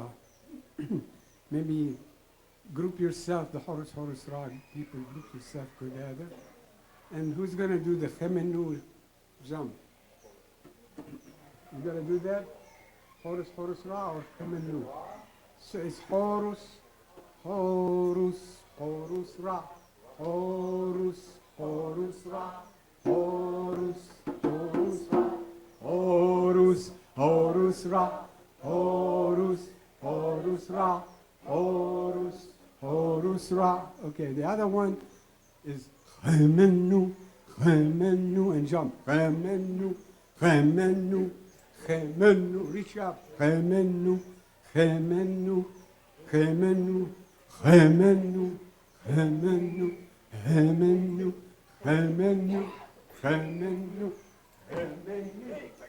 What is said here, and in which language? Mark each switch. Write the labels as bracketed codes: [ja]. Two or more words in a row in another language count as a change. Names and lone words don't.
[en] Maybe group yourself, the Horus, Horus, Ra, people group yourself together. And who's going to do the Khemenu jump? You going to do that? Horus, Horus, Ra or Khemenu? So it's Horus, Horus, Horus, Ra. Horus, Horus, Ra. Horus, Horus, Ra. Horus, Horus, Ra. Horus, Horus, Ra. Horus, Horus, Ra. Okay, the other one is Khemenu, Khemenu, and jump. Khemenu, Khemenu, Khemenu. Reach up. Khemenu, Khemenu, Khemenu, Khemenu, Khemenu, Khemenu, Khemenu, Khemenu, Khemenu.